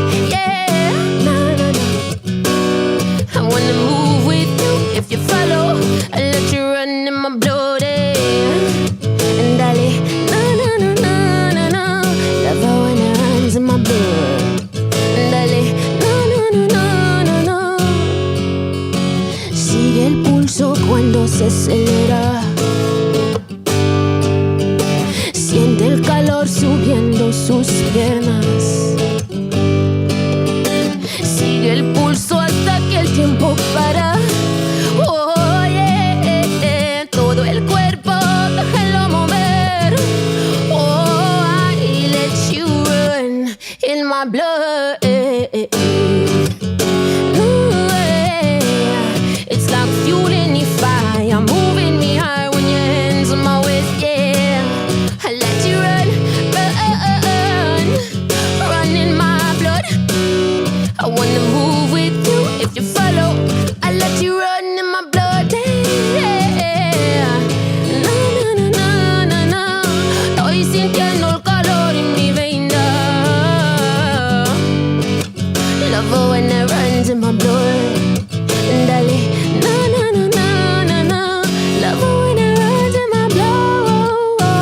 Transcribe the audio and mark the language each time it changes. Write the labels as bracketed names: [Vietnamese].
[English] Yeah, nah, nah, nah. I wanna move with you if you follow. I let you run in my blood. And dale, na na na na na na. Love how when it runs in my blood. Dale, na na na na na na. [Spanish] Sigue el pulso cuando se acelera. Siente el calor subiendo sus piernas. Sigue el pulso hasta que el tiempo para. Oh, yeah, todo el cuerpo déjalo mover. [English] Oh, I let you run in my blood. Ooh, yeah. It's like fuel in the fire, moving me high when your hands on my waist. Yeah, I let you run in my blood. I wanna move with you if you follow. I let you run in my blood. Yeah. Na na na na na na. [Spanish] Estoy sintiendo el calor en mi veina. [English] Love when it runs in my blood. Dale, na na na na na na. Love when it runs in my blood.